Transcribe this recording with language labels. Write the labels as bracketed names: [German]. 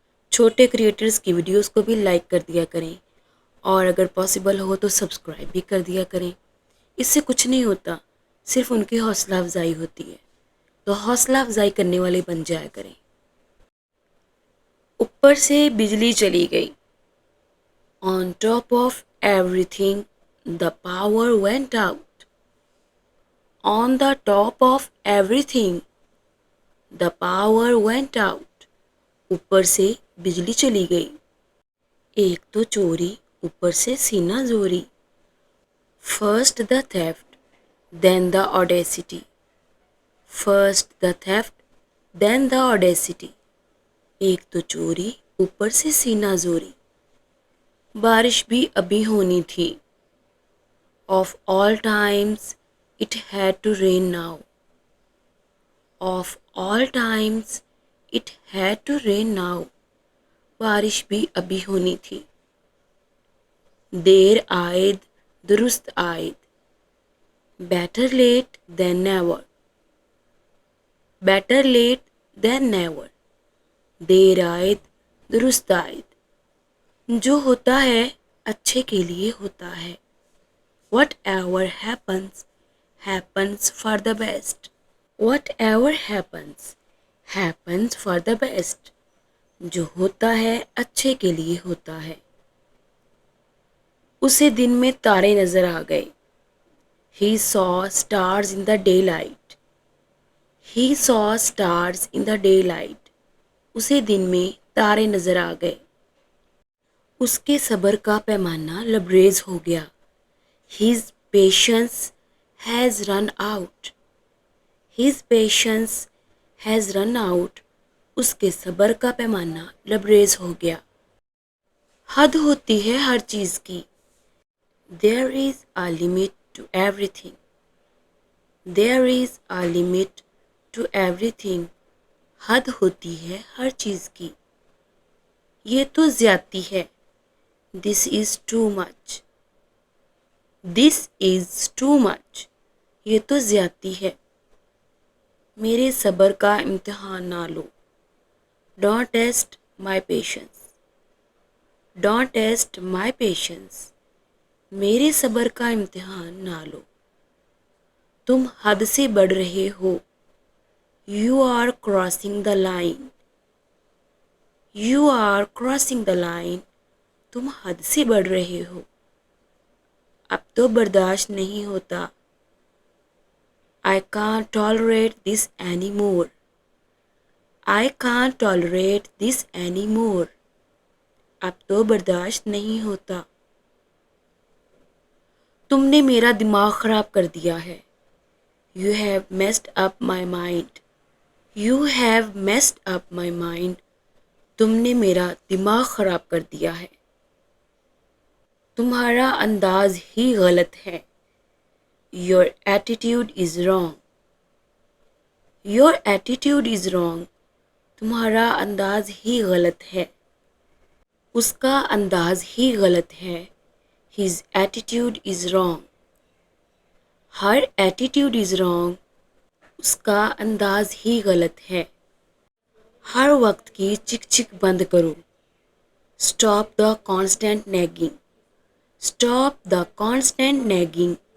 [Urdu] چھوٹے کریٹرز کی ویڈیوز کو بھی لائک کر دیا کریں اور اگر پاسبل ہو تو سبسکرائب بھی کر دیا کریں۔ اس سے کچھ نہیں ہوتا، صرف ان کی حوصلہ افزائی ہوتی ہے، تو حوصلہ افزائی کرنے والے بن جایا کریں۔ اوپر سے بجلی چلی گئی۔ [English] On top of everything, the power went out. On the top of everything, the power went out. [Urdu] اوپر سے بجلی چلی گئی۔ ایک تو چوری، اوپر سے سینہ زوری۔ [English] First the theft, then the audacity. First the theft, then the audacity. [Urdu] ایک تو چوری، اوپر سے سینہ زوری۔ بارش بھی ابھی ہونی تھی۔ [English] Of all times, it had to rain now. Of all times, it had to rain now. [Urdu] بارش بھی ابھی ہونی تھی۔ دیر آئد درست آئد۔ [English] Better late than never. Better late than never. [Urdu] دیر آئد درست آئد۔ جو ہوتا ہے اچھے کے لیے ہوتا ہے۔ [English] Whatever happens, happens for the best. Whatever happens, happens for the best. [Urdu] جو ہوتا ہے اچھے کے لیے ہوتا ہے۔ اسے دن میں تارے نظر آ گئے۔ [English] He saw stars in the daylight. He saw stars in the daylight. [Urdu] اسے دن میں تارے نظر آ گئے۔ اس کے صبر کا پیمانہ لبریز ہو گیا۔ [English] His patience has run out. His patience has run out. [Urdu] اس کے صبر کا پیمانہ لبریز ہو گیا۔ حد ہوتی ہے ہر چیز کی۔ [English] There is a limit to everything. There is a limit to everything. [Urdu] حد ہوتی ہے ہر چیز کی۔ یہ تو زیادتی ہے۔ [English] This is too much. This is too much. [Urdu] یہ تو زیادتی ہے۔ میرے صبر کا امتحان نہ لو۔ [English] Don't test my patience. Don't test my patience. [Urdu] میرے صبر کا امتحان نہ لو۔ تم حد سے بڑھ رہے ہو۔ [English] You are crossing the line. You are crossing the line. [Urdu] تم حد سے بڑھ رہے ہو۔ اب تو برداشت نہیں ہوتا۔ [English] I can't tolerate this anymore. I can't tolerate this anymore. [Urdu] اب تو برداشت نہیں ہوتا۔ تم نے میرا دماغ خراب کر دیا ہے۔ [English] You have messed up my mind. You have messed up my mind. [Urdu] تم نے میرا دماغ خراب کر دیا ہے۔ تمہارا انداز ہی غلط ہے۔ [English] Your attitude is wrong. Your attitude is wrong. [Urdu] تمہارا انداز ہی غلط ہے۔ اس کا انداز ہی غلط ہے۔ [English] His attitude is wrong. Her attitude is wrong. [Urdu] اس کا انداز ہی غلط ہے۔ ہر وقت کی چک چک بند کرو۔ [English] Stop the constant nagging. Stop the constant nagging.